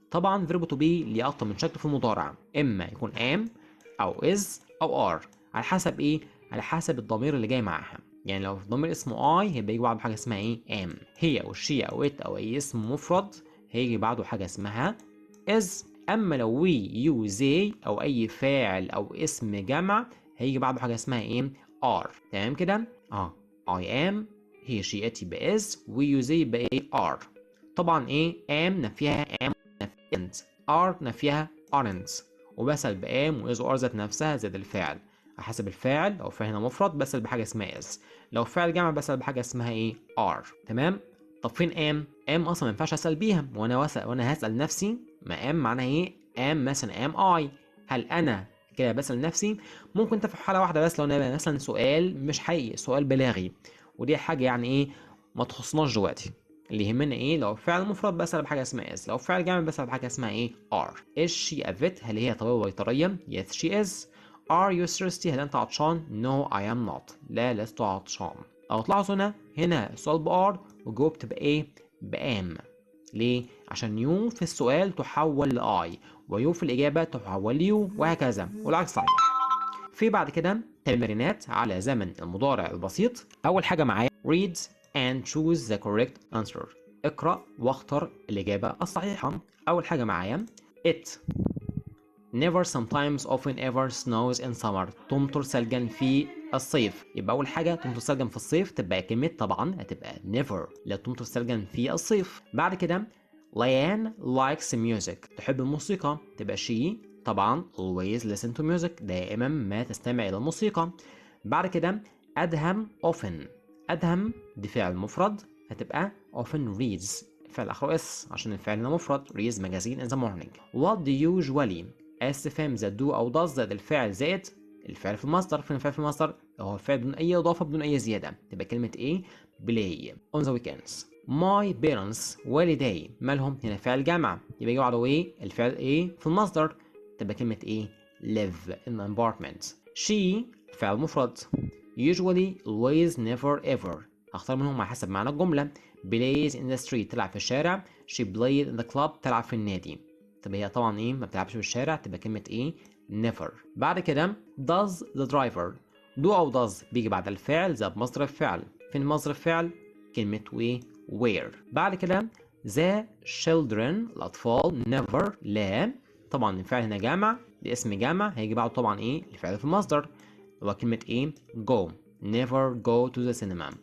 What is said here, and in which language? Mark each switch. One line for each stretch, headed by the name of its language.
Arabic: طبعا verb to be ليه اكتر من شكل في المضارع، اما يكون am او is او are على حسب ايه على حسب الضمير اللي جاي معاها. يعني لو الضمير اسمه I هيبقى يجي بعده حاجه اسمها ايه am. هي او she او it او اي اسم مفرد هيجي بعده حاجه اسمها is. اما لو we you they او اي فاعل او اسم جمع هيجي بعده حاجه اسمها ايه are. تمام كده I am، هي she it يبقى is، we you they يبقى ايه are. طبعا ايه am نفيها am نفيها are نفيها aren't، وبسأل بام وإز وار ذات نفسها زائد الفعل على حسب الفاعل. لو فعل هنا مفرد بسأل بحاجة اسمها اس، لو فعل جمع بسأل بحاجة اسمها ايه ار. تمام. طب فين ام اصلا ما ينفعش اسأل بيها، وانا هسأل نفسي ما ام معناها ايه ام مثلا ام اي، هل انا كده بسأل نفسي؟ ممكن انت في حالة واحدة بس، لو انا مثلا سؤال مش حقيقي سؤال بلاغي، ودي حاجة يعني ايه ما تخصناش دلوقتي. اللي يهمنا ايه لو فعل مفرد بسأل بحاجه اسمها is، لو فعل جمع بسأل بحاجه اسمها ايه are.
English: is she a vet؟
Arabic: هل هي طبيبه بيطريه؟
English: yes she is. are you thirsty؟
Arabic: هل انت عطشان؟
English: no I am not،
Arabic: لا لست عطشان. او تلاحظوا هنا السؤال بار وجاوبت بايه بام. ليه؟ عشان يو في السؤال تحول لاي ويو في الاجابه تحول ليو وهكذا، والعكس صحيح. في بعد كده تمرينات على زمن المضارع البسيط. اول حاجه معايا
English: read and choose the correct answer،
Arabic: اقرأ واختر الإجابة الصحيحة. أول حاجة معايا
English: it never sometimes often ever snows in summer،
Arabic: تمطر ثلجا في الصيف. يبقى أول حاجة تمطر ثلجا في الصيف تبقى كلمة طبعا هتبقى never، لا تمطر ثلجا في الصيف. بعد كده
English: Liane likes music،
Arabic: تحب الموسيقى تبقى she طبعا
English: always listen to music،
Arabic: دائما ما تستمع إلى الموسيقى. بعد كده أدهم often، أدهم دي فعل مفرد هتبقى often reads، فعل آخره اس عشان الفعل هنا مفرد
English: reads magazine in the morning. What do you usually؟
Arabic: استفهام زائد do أو does زائد الفعل زائد الفعل في المصدر. فين الفعل في المصدر؟ هو الفعل بدون أي إضافة بدون أي زيادة، تبقى كلمة إيه
English: play on the weekends.
Arabic: My parents والدي مالهم؟ هنا فعل جمع يبقى يجي بعده إيه الفعل إيه في المصدر، تبقى كلمة إيه
English: live in an apartment.
Arabic: She فعل مفرد usually always never ever، هختار منهم على حسب معنى الجملة.
English: plays in the street
Arabic: تلعب في الشارع،
English: she played in the club
Arabic: تلعب في النادي. طب هي طبعا ايه ما بتلعبش في الشارع تبقى كلمة ايه never. بعد كده
English: does the driver،
Arabic: do أو does بيجي بعد الفعل زي مصدر الفعل. فين مصدر الفعل؟ كلمة where. بعد كده the children الأطفال never لا، طبعا الفعل هنا جامع لاسم جامع هيجي بعده طبعا ايه الفعل في المصدر هو كلمة ايه go،
English: never go to the cinema.